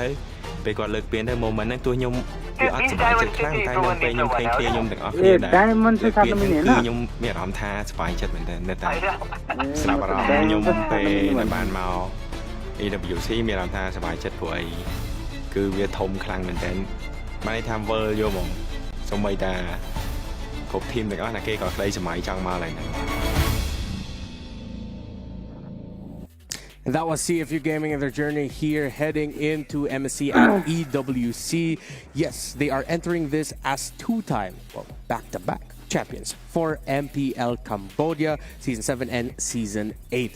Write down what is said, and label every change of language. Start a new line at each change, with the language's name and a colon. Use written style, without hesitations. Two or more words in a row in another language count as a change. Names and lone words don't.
Khmer: ទៅពេលគាត់លើកពានទៅ moment ហ្នឹងទោះខ្ញុំវាអត់សប្បាយចិត្តខ្លាំងតែនៅពេលខ្ញុំឃើញគ្នាខ្ញុំទាំងអស់គ្នាដែរលើកពានគឺខ្ញុំមានអារម្មណ៍ថាសប្បាយចិត្តមែនតើនៅតែស្រាប់អារម្មណ៍ខ្ញុំពេលដែលបានមក EWC មានអារម្មណ៍ថាសប្បាយចិត្តព្រោះអីគឺវាធំខ្លាំងមែនតើបានន័យថាវើលយកហ្មងសូម្បីតាគ្រប់ team ទាំងអស់ណាគេក៏ក្តីសម័យចង់មកឡើងហ្នឹង
English: And that was CFU Gaming and their journey here heading into MSC at EWC. Yes, they are entering this as two-time, well, back-to-back champions for MPL Cambodia Season 7 and Season 8.